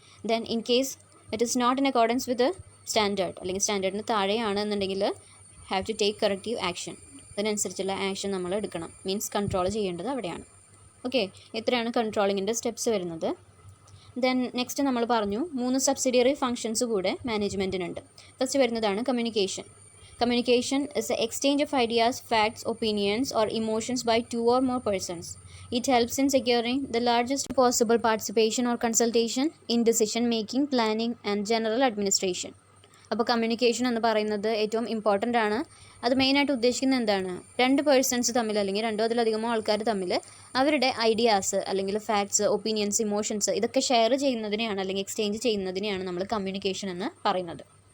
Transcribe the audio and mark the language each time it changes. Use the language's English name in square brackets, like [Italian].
[English] then in case it is not in accordance with standard [Malayalam] അല്ലെങ്കിൽ സ്റ്റാൻഡേർഡിന് താഴെയാണ് എന്നുണ്ടെങ്കിൽ [English] Have to take corrective action. [Malayalam] അതിനനുസരിച്ചുള്ള action നമ്മൾ എടുക്കണം, മീൻസ് കൺട്രോൾ ചെയ്യേണ്ടത് അവിടെയാണ്. ഓക്കെ, ഇത്രയാണ് കൺട്രോളിങ്ങിൻ്റെ സ്റ്റെപ്സ് വരുന്നത്. ദെൻ നെക്സ്റ്റ് നമ്മൾ പറഞ്ഞു 3 സബ്സിഡിയറി ഫങ്ഷൻസ് കൂടെ മാനേജ്മെൻറ്റിനുണ്ട്. ഫസ്റ്റ് വരുന്നതാണ് communication. [English] Communication is the exchange of ideas, facts, opinions, or emotions by 2 or more persons. It helps in securing the largest possible participation or consultation in decision making, planning, and general administration. [Malayalam] അപ്പോൾ communication എന്ന് പറയുന്നത് ഏറ്റവും important ആണ്. അത് മെയിനായിട്ട് ഉദ്ദേശിക്കുന്നത് എന്താണ്? 2 persons തമ്മിൽ അല്ലെങ്കിൽ 2 അതിലധികമോ ആൾക്കാർ തമ്മിൽ അവരുടെ ഐഡിയാസ് അല്ലെങ്കിൽ ഫാക്ട്സ്, ഒപ്പീനിയൻസ്, ഇമോഷൻസ് ഇതൊക്കെ ഷെയർ ചെയ്യുന്നതിനെയാണ് അല്ലെങ്കിൽ എക്സ്ചേഞ്ച് ചെയ്യുന്നതിനെയാണ് നമ്മൾ കമ്മ്യൂണിക്കേഷൻ എന്ന് പറയുന്നത്.